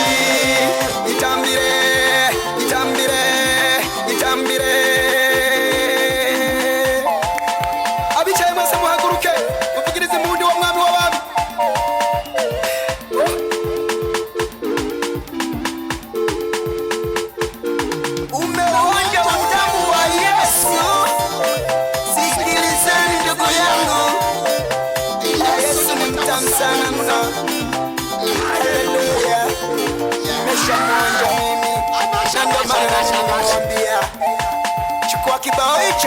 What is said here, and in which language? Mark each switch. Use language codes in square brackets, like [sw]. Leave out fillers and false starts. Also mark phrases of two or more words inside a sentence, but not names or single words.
[rw] Itambire abicaye mwese muhaguruke muvugirize impundu wa mwami w'abami. [sw] Umeonja utamu wa Yesu. Sikilizeni ndugu yangu, Yesu ni mtamu sana mno. Haleluya, nimeshamwonja mimi na ndo maana namwambia chukua kibao hicho.